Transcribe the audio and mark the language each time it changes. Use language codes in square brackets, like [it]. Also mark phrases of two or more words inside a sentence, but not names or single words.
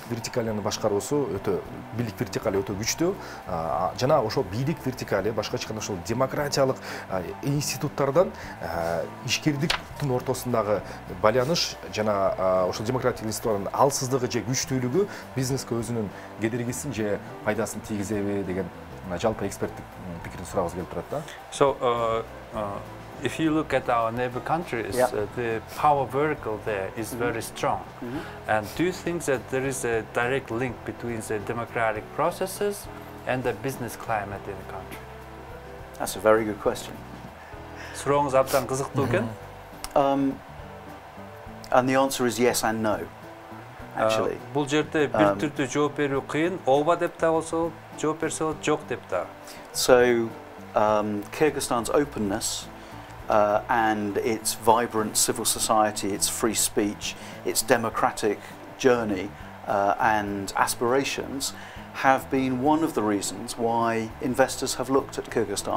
[ky] вертикалын башкаруусу бийлик вертикалы өтө күчтүү жана ошол бийлик вертикалы башкача айтканда ошол демократиялык институттардан ишкердиктин ортосундагы байланыш жана ошол демократиялык институттардын алсыздыгы же күчтүүлүгү бизнеске өзүнүн кедергисин же пайдасын тийгизеби деген жалпы эксперттик пикирин сурагыбыз келип турат да. [en] So if you look at our neighbor countries, the power vertical there is very strong. And do you think that there is a direct link between the democratic processes and the business climate in the country? That's a very good question. [ky] Сурооңуз абдан кызыктуу экен. [en] And the answer is yes and no, actually. [ky] Бул жерде бир түрдүү жооп берүү кыйын. Ооба деп да болсо, жооп берсе болот, жок деп да. [en] So Kyrgyzstan's openness and its vibrant civil society, its free speech, its democratic journey and aspirations have been one of the reasons why investors have looked at Kyrgyzstan.